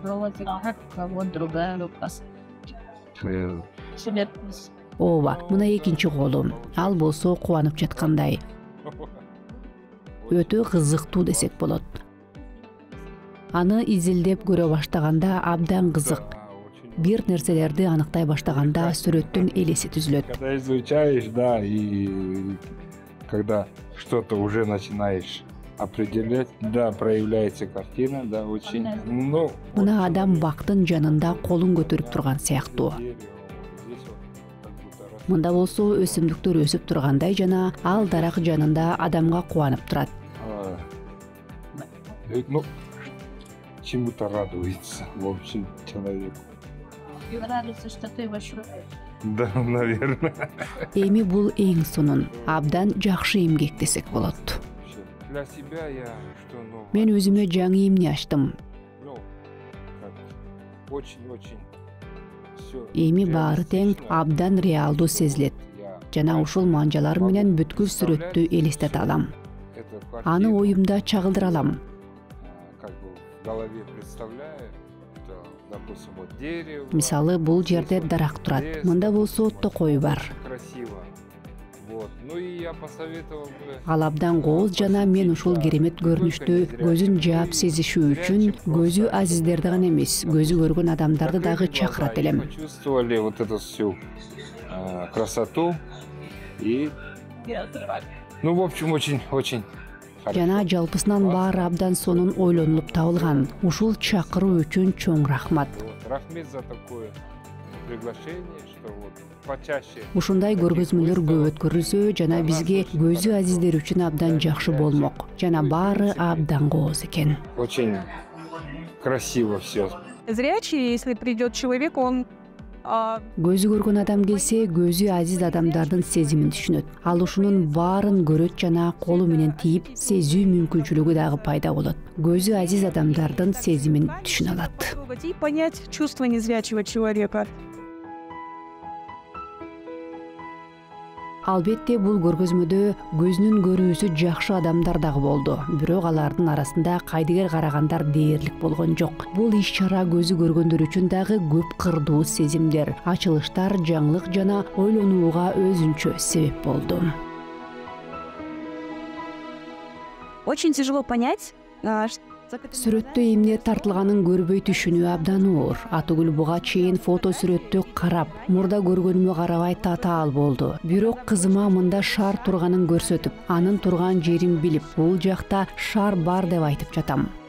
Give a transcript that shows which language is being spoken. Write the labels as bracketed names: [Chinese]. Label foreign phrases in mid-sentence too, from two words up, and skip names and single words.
[Kyrgyz] Ооба, мына экинчи колум. Ал болсо кубанып жаткандай. Өтө кызыктуу десек болот. Аны изилдеп көрө баштаганда абдан кызык. Бир нерселерди аныктай баштаганда сүрөттүн элеси түзүлөт. [Russian] Когда изучаешь, да, и когда что-то уже начинаешь определять, да, проявляется картина, да, очень, ну... [Kyrgyz] Мына адам бактын жанында колун көтөрүп турган сыяктуу. Мында болсо өсүмдүктөр өсүп тургандай жана ал дарак жанында адамга кубанып турат. [Russian] Ну, чему-то радуется, в общем, человек. Радуется, что ты большой. Да, наверное. [Kyrgyz] Эми бул эң сонун, абдан жакшы эмгек десек болот. [Russian] Для себя я что новое. [Kyrgyz] Мен өзүмө жаңы эмне ачтым. [Russian] Ну, очень-очень всё. [Kyrgyz] Эми баары тең абдан реалдуу сезилет. Жана ушул манжалар менен бүткүл сүрөттү элестете алам. Аны оюмда чагылдыра алам. [Russian] Как бы в голове представляю, что, допустим, вот дерево. [Kyrgyz] Мисалы, бул жерде дарак турат. Мында болсо токой бар. [Russian] Красиво. Вот. Ну и я посоветовал бы. [Kyrgyz] Ал абдан кооз жана мен ушул керемет көрүнүштү көзүн жаап сезишүү үчүн көзү азиздерди гана эмес, көзү көргөн адамдарды дагы чакырат элем. [Russian] Почувствовали вот эту всю красоту и, ну, в общем, очень [Kyrgyz] Жана жалпысынан баары абдан сонун ойлонулуп табылган. Ушул чакыруу үчүн чоң рахмат. [Russian] Рахмет за такое приглашение, что вот почаще. [Kyrgyz] Ушундай көргөзмөлөр көп өткөрүлсө жана бизге көзү азиздер үчүн абдан жакшы болмок. Жана баары абдан кооз экен. [Russian] Очень красиво все. Зрячий, если придет человек, он [Kyrgyz] Көзү көргөн адам келсе, көзү азиз адамдардын сезимин түшүнөт. Ал ушунун баарын көрөт жана колу менен тийип, сезүү мүмкүнчүлүгү дагы пайда болот. Көзү азиз адамдардын сезимин түшүнө алат. [Russian] и понять чувства незрячего человека. [Kyrgyz] Албетте бул көргөзмөдө көзүнүн көрүүсү жакшы адамдар дагы болду. Бирок алардын арасында кайдыгер карагандар дээрлик болгон жок. Бул иш-чара көзү көргөндөр үчүн дагы көп кырдуу сезимдер, ачылыштар, жаңылык жана ойлонууга өзүнчө себеп болду. [Russian] Очень тяжело понять, [Kyrgyz] Сүрөттө эмне тартылганын көрбөй түшүнүү абдан оор. Атүгүл буга чейин фото сүрөттү карап, мурда көргөнүмө карабай татаал болду. Бирок кызыма мында шар турганын көрсөтүп, анын турган жерин билип, бул жакта шар бар деп айтып жатам.